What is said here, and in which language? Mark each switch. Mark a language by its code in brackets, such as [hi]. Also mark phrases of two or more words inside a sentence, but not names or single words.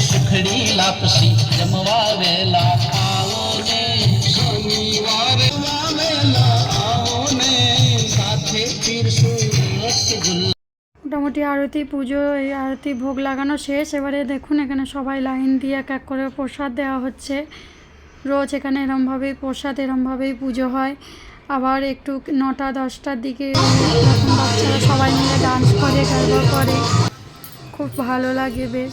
[gu] સુખડી લાપસી જમવા વેલા આવો ને શનિવાર વેલા આવો ને સાથે પીરસું રસગુલ્લા। [bn] মোটামুটি আরতি পুজো এই আরতি ভোগ লাগানো শেষ। এবারে দেখুন এখানে সবাই লাইন দিয়ে এক এক করে প্রসাদ দেওয়া হচ্ছে। রোজ এখানে এরমভাবেই প্রসাদ এরমভাবেই পুজো হয়। আবার একটু 9টা-10টার দিকে এখন বাচ্চারা সবাই মিলে ডান্স করে গরবা করে, খুব ভালো লাগে বেশ।